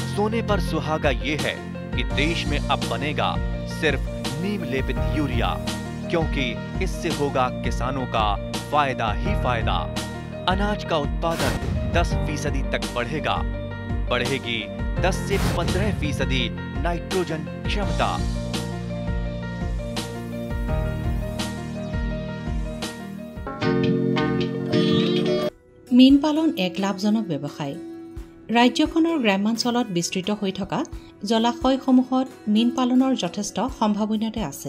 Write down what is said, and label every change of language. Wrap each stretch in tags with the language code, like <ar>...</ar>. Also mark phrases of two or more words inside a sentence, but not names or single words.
<hi>सोने पर सुहागा ये है कि देश में अब बनेगा सिर्फ नीम लेपित यूरिया, क्योंकि इससे होगा किसानों का फायदा ही फायदा। अनाज का उत्पादन 10% तक बढ़ेगा, बढ़ेगी 10 से 15% नाइट्रोजन क्षमता।</hi> <as>মীন পালন এক লাভজনক ব্যৱসায়। ৰাজ্যখনৰ গ্ৰামাঞ্চলত বিস্তৃত হৈ থকা জলাশয়সমূহত মীন পালনৰ যথেষ্ট সম্ভাৱনীয়তা আছে।</as>